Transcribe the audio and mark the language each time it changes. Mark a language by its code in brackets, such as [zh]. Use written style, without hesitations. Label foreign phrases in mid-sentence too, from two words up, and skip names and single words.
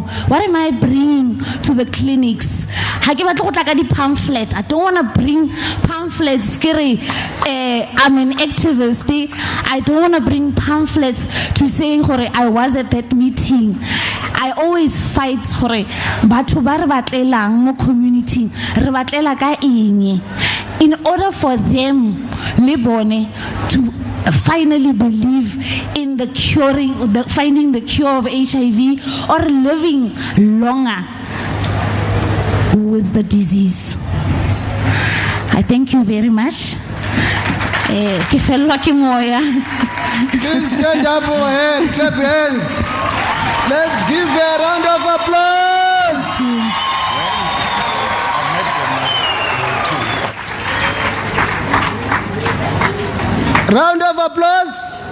[en] What am I bringing to the clinics? Pamphlet. I don't want to bring pamphlets. I'm an activist. I don't want to bring pamphlets to say I was at that meeting. I always fight for [tn] batho ba re batlelang mo community re batlela ka eng [en] in order for them [tn] le bone [en] to finally believe in the finding the cure of HIV or living longer with the disease. I thank you very much. [tn] Ke fellwa ke moya. [en] Please stand up for hands, clap hands. Let's give a round of applause. Round of applause.